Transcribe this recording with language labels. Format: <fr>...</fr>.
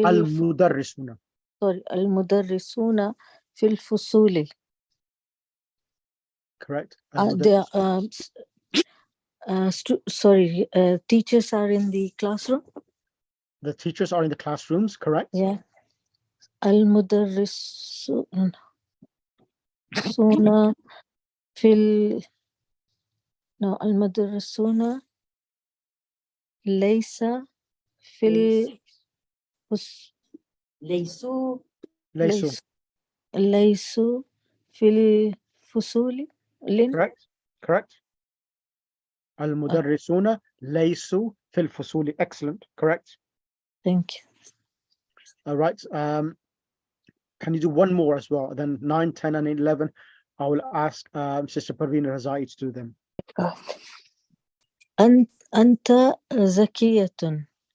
<ar>المدرسون. المدرسون في الفصول.</ar> <en>Correct. They are, teachers are in the classroom. The teachers are in the classrooms, correct? Yeah.</en> <ar>المدرسون في</ar> <en>no,</en> <ar>المدرسون ليس في ليسوا ليسوا في الفصول.</ar> <en>Correct. Correct.</en> <ar>المدرسون ليسوا في الفصول.</ar> <en>Excellent. Correct. Thank you. All right. Can you do one more as well? Then 9, 10, and 11. I will ask Sister Parveen Razai to do them.</en> <ar>أنت ذكية.</ar>